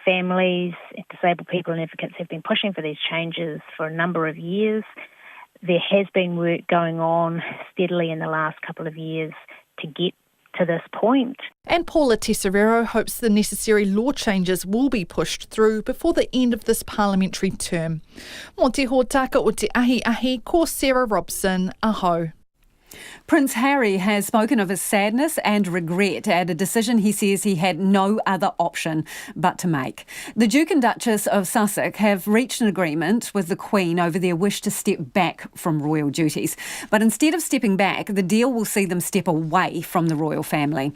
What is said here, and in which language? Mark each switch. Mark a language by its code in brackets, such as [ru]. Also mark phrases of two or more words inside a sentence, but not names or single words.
[en] Families, disabled people and advocates have been pushing for these changes for a number of years. There has been work going on steadily in the last couple of years to get to this point. And Paula Tesoriero hopes the necessary law changes will be pushed through before the end of this parliamentary term. [mi] Mō te hōtaka o te ahi, ko Sarah Robson, aho. [en] Prince Harry has spoken of his sadness and regret at a decision he says he had no other option but to make. The Duke and Duchess of Sussex have reached an agreement with the Queen over their wish to step back from royal duties. But instead of stepping back, the deal will see them step away from the royal family.